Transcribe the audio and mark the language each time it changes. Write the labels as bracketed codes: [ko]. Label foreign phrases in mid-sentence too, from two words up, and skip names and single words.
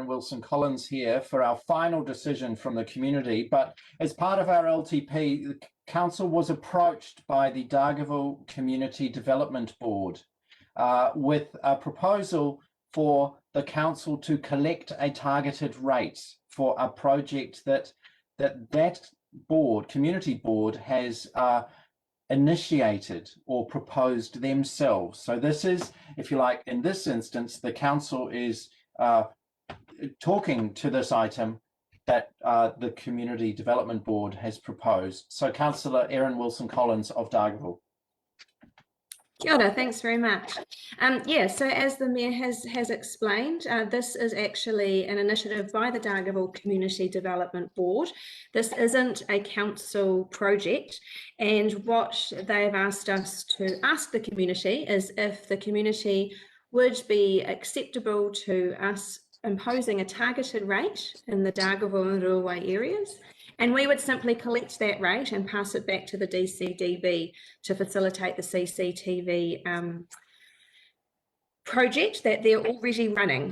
[en] Wilson-Collins here for our final decision from the community, but as part of our LTP, the Council was approached by the Dargaville Community Development Board with a proposal for the Council to collect a targeted rate for a project that board, community board, has initiated or proposed themselves. So this is, if you like, in this instance, the council is talking to this item that the Community Development Board has proposed. So Councillor Erin Wilson-Collins of Dargaville. [mi] Kia ora, [en] thanks very much. Yeah, so as the Mayor has explained, this is actually an initiative by the Dargaville Community Development Board. This isn't a council project, and what they've asked us to ask the community is if the community would be acceptable to us imposing a targeted rate in the Dargaville and Ruawai areas, And we would simply collect that rate and pass it back to the DCDB to facilitate the CCTV project that they're already running.